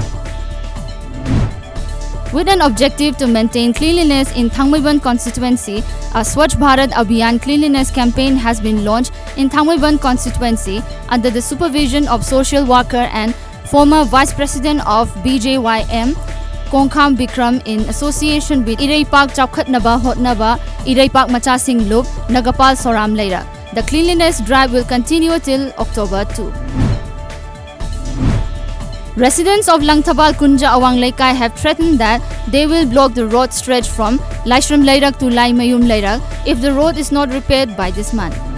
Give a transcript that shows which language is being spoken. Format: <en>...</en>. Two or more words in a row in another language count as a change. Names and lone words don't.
<en>With an objective to maintain cleanliness in Thangmaiban constituency, a Swachh Bharat Abhiyan cleanliness campaign has been launched in Thangmaiban constituency under the supervision of social worker and former Vice President of BJYM, Kongkham Bikram, in association with Iraipak Chaukhatnaba Hotnaba, Iraipak Machasing Loop, Nagapal Soram Leira. The cleanliness drive will continue till October 2. Residents of Langthabal Kunja Awang Laikai have threatened that they will block the road stretch from Laishram Leirak to Lai Mayum Leirak if the road is not repaired by this month.</en>